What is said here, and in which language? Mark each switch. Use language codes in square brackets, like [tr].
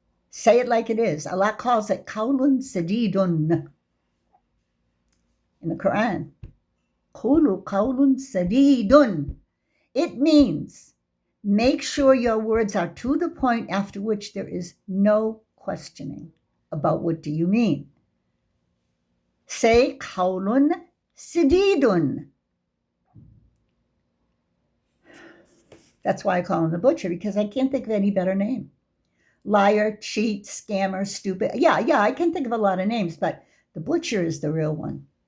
[en] Say it like it is. Allah calls it [ar] qawlun sadidun. [en] in the Quran. [ar] قُولُوا قَوْلٌ سَدِيدٌ. [en] It means make sure your words are to the point after which there is no questioning about what do you mean. Say [ar] قَوْلٌ سَدِيدٌ. [en] That's why I call him the butcher, because I can't think of any better name. Liar, cheat, scammer, stupid. Yeah, I can think of a lot of names, but the butcher is the real one.